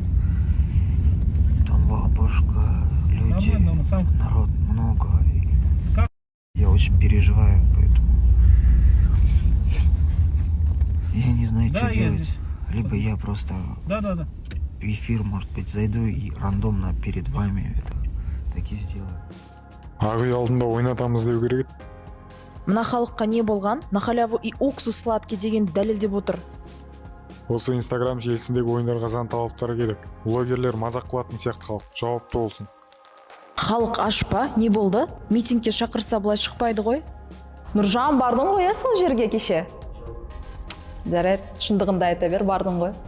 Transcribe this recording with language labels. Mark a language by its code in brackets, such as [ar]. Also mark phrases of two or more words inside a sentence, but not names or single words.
[ru] бабушка, люди, народ много, я очень переживаю, поэтому я не знаю, что делать, либо я просто в эфир, может быть, зайду и рандомно перед вами это таки сделаю. [kk] Ағы алдында ойнатамыз деу керек. Мына халыққа не болған? [ru] На халяву и уксус сладкий [kk] дегенді дәлелдеп отыр. Осы Инстаграм желісіндегі ойындарға заң талаптары керек. Блогерлер мазақ қылатын сияқты халық жауапты болсын. Халық аш па? Не болды? Митингке шақырса былай шықпайды ғой? Нұржан, бардың ғой сол жерге кеше? Жарайды, шындығында айта бер, бардың ғой.